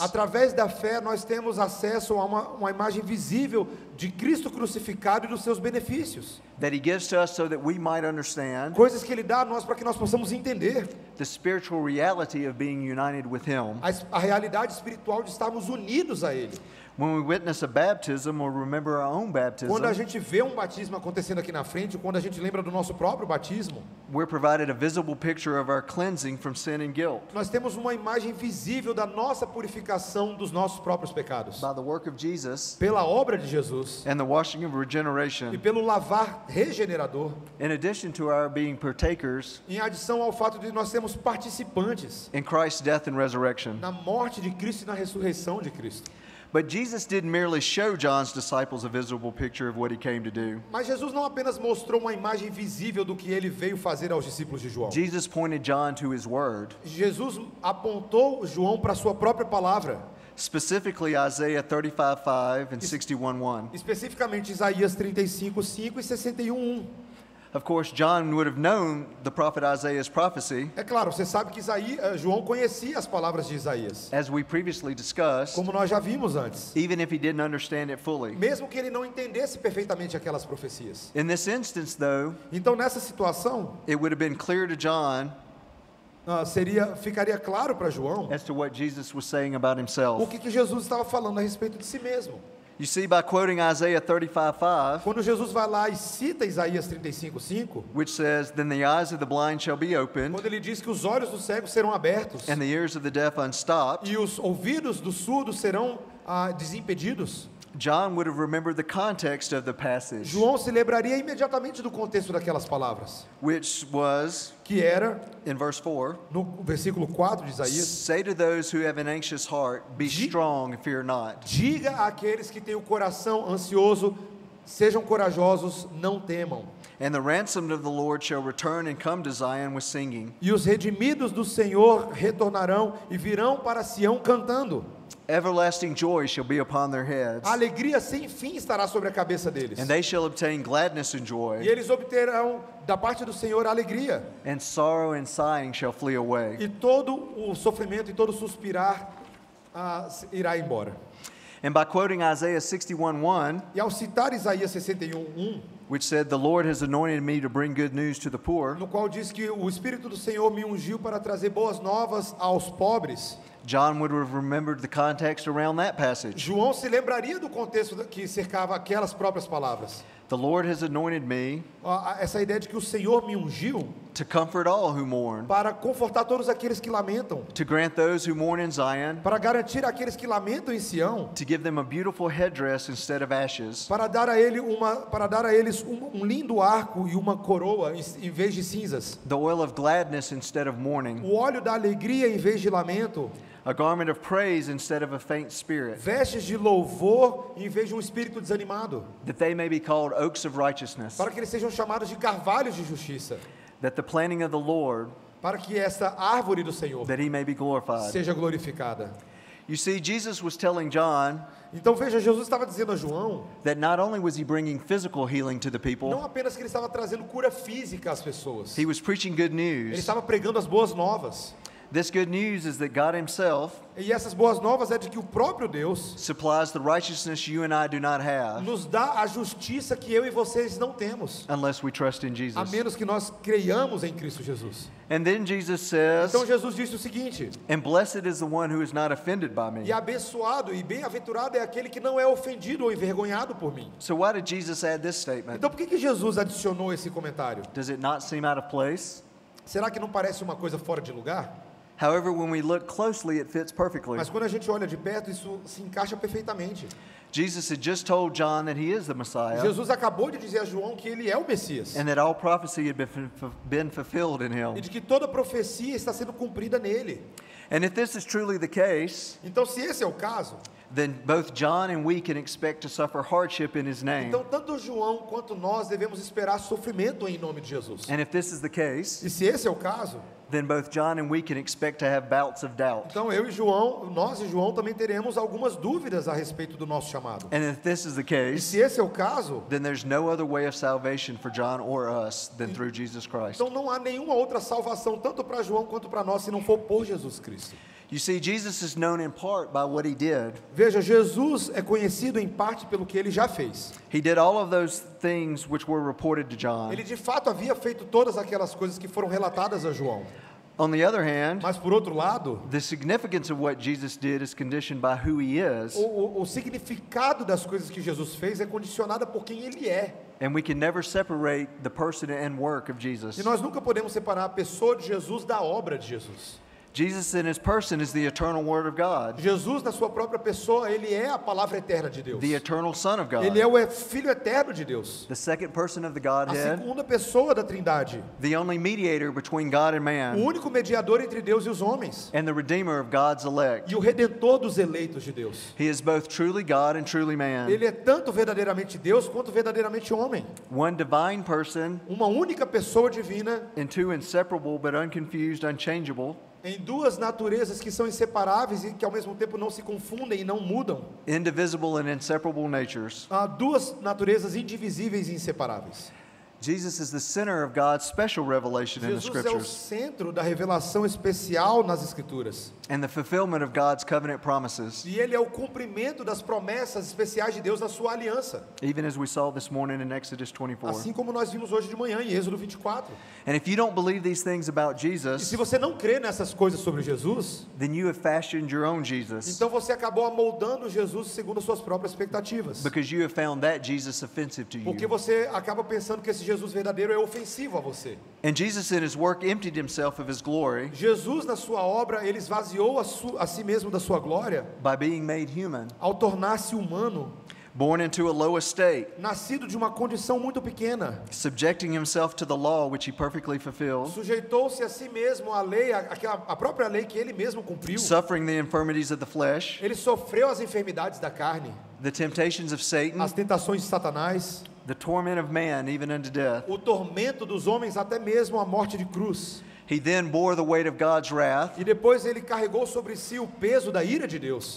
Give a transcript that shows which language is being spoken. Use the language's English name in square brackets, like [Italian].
[Portuguese] Através da fé, nós temos acesso a uma imagem visível de Cristo crucificado e dos seus benefícios. [English] That he gives to us so that we might understand [Portuguese] Coisas que Ele dá a nós para que nós possamos entender [English] the spiritual reality of being united with him. [Portuguese] a realidade espiritual de estarmos unidos a Ele. [English] When we witness a baptism or remember our own baptism, [Portuguese] Quando a gente vê um batismo acontecendo aqui na frente, quando a gente lembra do nosso próprio batismo, [English] we're provided a visible picture of our cleansing from sin and guilt [Portuguese] nós temos uma imagem visível da nossa purificação dos nossos próprios pecados. [English] by the work of Jesus [Portuguese] Pela obra de Jesus [English] and the washing of [Portuguese] e [English] regeneration, [Portuguese] pelo lavar regenerador, [English] in addition to our being partakers [Portuguese] em adição ao fato de nós sermos participantes [English] in Christ's death and resurrection. [Portuguese] na morte de Cristo e na ressurreição de Cristo. [English] But Jesus didn't merely show John's disciples a visible picture of what he came to do. [Portuguese] Mas Jesus não apenas mostrou uma imagem visível do que ele veio fazer aos discípulos de João. [English] Jesus pointed John to his word, [Portuguese] Jesus apontou João para a sua própria palavra, [English] specifically Isaiah 35:5 and 61:1. [Portuguese] especificamente Isaías 35:5 e 61:1. [English] Of course, John would have known the prophet Isaiah's prophecy, [Portuguese] É claro, você sabe que João conhecia as palavras de Isaías, [English] as we previously discussed, [Portuguese] como nós já vimos antes, [English] even if he didn't understand it fully. [Portuguese] mesmo que ele não entendesse perfeitamente aquelas profecias. [English] In this instance, though, [Portuguese] Então, nessa situação, [English] it would have been clear to John [Portuguese] ficaria claro para João [English] as to what Jesus was saying about [Portuguese] o [English] himself. [Portuguese] que Jesus estava falando a respeito de si mesmo. [English] You see, by quoting Isaiah 35:5, [Portuguese] Quando Jesus vai lá e cita Isaías 35:5, [English] which says, "Then the eyes of the blind shall be opened, [Portuguese] quando ele diz que os olhos dos cegos serão abertos [English] and the ears of the deaf unstopped," [Portuguese] e os ouvidos dos surdos serão desimpedidos, [English] John would have remembered the context of the passage, [Portuguese] João se lembraria imediatamente do contexto daquelas palavras, [English] which was, [Portuguese] que era, [English] in verse 4, [Portuguese] no versículo 4 de Isaías, [English] "Say to those who have an anxious heart, be strong and fear not." [Portuguese] diga àqueles que têm o coração ansioso, sejam corajosos, não temam. [English] And the ransomed of the Lord shall return and come to Zion with singing. [Portuguese] E os redimidos do Senhor retornarão e virão para Sião cantando. [English] Everlasting joy shall be upon their heads, [Portuguese] A alegria sem fim estará sobre a cabeça deles. [English] and they shall obtain gladness and [Portuguese] E [English] joy, [Portuguese] eles obterão da parte do Senhor a alegria. [English] and sorrow and sighing shall flee away. [Portuguese] E todo o sofrimento e todo o suspirar irá embora. [English] And by quoting Isaiah 61:1, [Portuguese] E ao citar Isaías 61:1, [English] which said, "The Lord has anointed me to bring good news to the poor," [Portuguese] no qual diz que o Espírito do Senhor me ungiu para trazer boas novas aos pobres, [English] John would have remembered the context around that passage. [Portuguese] João se lembraria do contexto que cercava aquelas próprias palavras. [English] The Lord has anointed me [Portuguese] Essa ideia de que o Senhor me ungiu [English] to comfort all who mourn, [Portuguese] para confortar todos aqueles que lamentam, [English] to grant those who mourn in Zion, [Portuguese] para garantir àqueles que lamentam em Sião, [English] to give them a beautiful headdress instead of ashes, [Portuguese] para dar a eles um lindo arco e uma coroa em vez de cinzas, [English] the oil of gladness instead of mourning, [Portuguese] o óleo da alegria em vez de lamento, [English] a garment of praise instead of a faint spirit, [Portuguese] vestes de louvor em vez de um espírito desanimado, [English] that they may be called oaks of righteousness, [Portuguese] para que eles sejam chamados de carvalhos de justiça, [English] that the planting of the Lord, [Portuguese] para que essa árvore do Senhor [English] that he may be glorified. [Portuguese] seja glorificada. [English] You see, Jesus was telling John [Portuguese] Então veja, Jesus estava dizendo a João, [English] that not only was he bringing physical healing to the [Portuguese] não [English] people, [Portuguese] apenas que ele estava trazendo cura física às pessoas, [English] he was preaching good [Portuguese] ele [English] news. [Portuguese] estava pregando as boas novas. [English] This good news is that God himself [Portuguese] E essas boas novas é de que o próprio Deus [English] supplies the righteousness you and I do not have [Portuguese] nos dá a justiça que eu e vocês não temos, [English] unless we trust in [Portuguese] a [English] Jesus. [Portuguese] menos que nós creiamos em Cristo Jesus. [English] And then Jesus says, [Portuguese] Então Jesus disse o seguinte: [English] "And blessed is the one who is not offended by me." [Portuguese] e abençoado e bem-aventurado é aquele que não é ofendido ou envergonhado por mim. [English] So why did Jesus add this statement? [Portuguese] Então por que Jesus adicionou esse comentário? [English] Does it not seem out of place? [Portuguese] Será que não parece uma coisa fora de lugar? [English] However, when we look closely, it fits perfectly. [Portuguese] Mas quando a gente olha de perto, isso se encaixa perfeitamente. [English] Jesus had just told John that he is the Messiah [Portuguese] Jesus acabou de dizer a João que ele é o Messias [English] and that all prophecy had been fulfilled in [Portuguese] e [English] him. [Portuguese] de que toda profecia está sendo cumprida nele. [English] And if this is truly the case, [Portuguese] Então, se esse é o caso, [English] then both John and we can expect to suffer hardship in his name. [Portuguese] Então, tanto João quanto nós devemos esperar sofrimento em nome de Jesus. [English] And if this is the case, [Portuguese] E se esse é o caso, [English] then both John and we can expect to have bouts of doubt. [Portuguese] então nós e João também teremos algumas dúvidas a respeito do nosso chamado. [English] And if this is the [Portuguese] E [English] case, [Portuguese] se esse é o caso, [English] then there's no other way of salvation for John or us than through Jesus Christ. [Portuguese] então não há nenhuma outra salvação, tanto para João quanto para nós, se não for por Jesus Cristo. [English] You see, Jesus is known in part by what he did. [Portuguese] Veja, Jesus é conhecido em parte pelo que ele já fez. [English] He did all of those things which were reported to John. [Portuguese] Ele de fato havia feito todas aquelas coisas que foram relatadas a João. [English] On the other hand, [Portuguese] Mas por outro lado, [English] the significance of what Jesus did is conditioned by who he is, [Portuguese] o significado das coisas que Jesus fez é condicionada por quem ele é. [English] and we can never separate the person and work of [Portuguese] E [English] Jesus. [Portuguese] nós nunca podemos separar a pessoa de Jesus da obra de Jesus. [English] Jesus in his person is the eternal Word of God, [Portuguese] Jesus, na sua própria pessoa, ele é a palavra eterna de Deus. [English] the eternal Son of [Portuguese] Ele é [English] God, [Portuguese] o Filho eterno de Deus. [English] the second person of the [Portuguese] A [English] Godhead, [Portuguese] segunda pessoa da Trindade. [English] the only mediator between God and [Portuguese] O [English] man, [Portuguese] único mediador entre Deus e os homens. [English] and the Redeemer of God's elect. [Portuguese] E o Redentor dos eleitos de Deus. [English] He is both truly God and truly man, [Portuguese] Ele é tanto verdadeiramente Deus quanto verdadeiramente homem. [English] one divine person [Portuguese] Uma única pessoa divina [English] in two inseparable but unconfused, unchangeable, [Portuguese] em duas naturezas que são inseparáveis e que ao mesmo tempo não se confundem e não mudam. [English] indivisible and inseparable natures. [Portuguese] Há duas naturezas indivisíveis e inseparáveis. [English] Jesus is the center of God's special revelation in the [Portuguese] Jesus é o [English] Scriptures [Portuguese] centro da revelação especial nas Escrituras. [English] and the fulfillment of God's covenant promises, [Portuguese] E ele é o cumprimento das promessas especiais de Deus na sua aliança. [English] even as we saw this morning in Exodus 24. [Portuguese] Assim como nós vimos hoje de manhã em Êxodo 24. [English] And if you don't believe these things about [Portuguese] E [English] Jesus, [Portuguese] se você não crê nessas coisas sobre Jesus, [English] then you have fashioned your own Jesus [Portuguese] então você acabou amoldando Jesus segundo as suas próprias expectativas. [English] because you have found that Jesus offensive to [Portuguese] Porque [English] you. [Portuguese] você acaba pensando que esse Jesus verdadeiro é ofensivo a você. [English] And Jesus in his work emptied himself of his glory [Portuguese] Jesus, na sua obra, ele esvaziou a si mesmo da sua glória [English] by being made human, [Portuguese] ao tornar-se humano, [English] born into a low estate, [Portuguese] nascido de uma condição muito pequena. [English] subjecting himself to the law which he perfectly fulfilled, [Portuguese] Sujeitou-se a si mesmo à lei, a própria lei que ele mesmo cumpriu. [English] suffering the infirmities of the flesh, [Portuguese] Ele sofreu as enfermidades da carne, [English] the temptations of Satan, [Portuguese] as tentações de Satanás, [English] the torment of man, even unto death. [Portuguese] o tormento dos homens, até mesmo a morte de cruz. [English] He then bore the weight of God's wrath [Portuguese] E depois ele carregou sobre si o peso da ira de Deus,